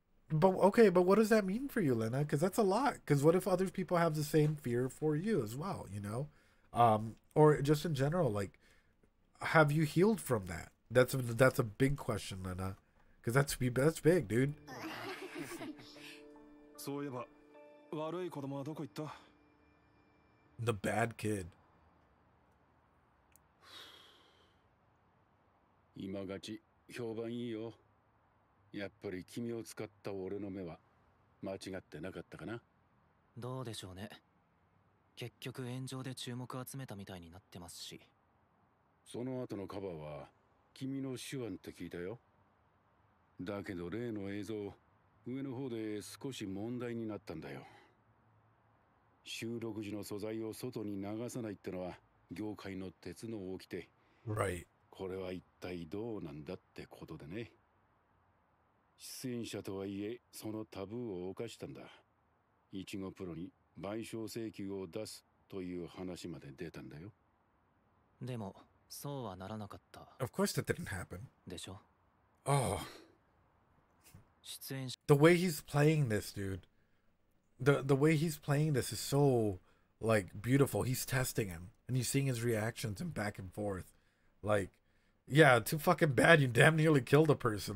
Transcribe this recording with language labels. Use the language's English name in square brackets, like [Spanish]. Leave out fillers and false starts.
[English] But okay, but what does that mean for you, Lena? Because that's a lot. Because what if other people have the same fear for you as well, you know? Or just in general, like, have you healed from that? That's a big question, Lena. Because that's big, dude. [Japanese] そういえば悪い子供はどこ行った？ [English] The bad kid. [Japanese] 今勝ち評判いいよ。やっぱり君を使った俺の目は間違ってなかったかな。どうでしょうね。結局炎上で注目を集めたみたいになってますし。その後のカバーは君の手腕って聞いたよ。だけど例の映像上の方で少し問題になったんだよ。収録時の素材を外に流さないってのは業界の鉄の掟。 [English] Right. [Japanese] これは一体どうなんだってことでね。出演者とはいえそのタブーを犯したんだ。イチゴプロに賠償請求を出すという話まで出たんだよ。でもそうはならなかった。 [English] Of course that didn't happen. [Japanese] でしょ。 [English] Oh. [Japanese] 出演者 [English] The way he's playing this, dude. The way he's playing this is so like beautiful. He's testing him and he's seeing his reactions and back and forth. Like, yeah, too fucking bad. You damn nearly killed a person.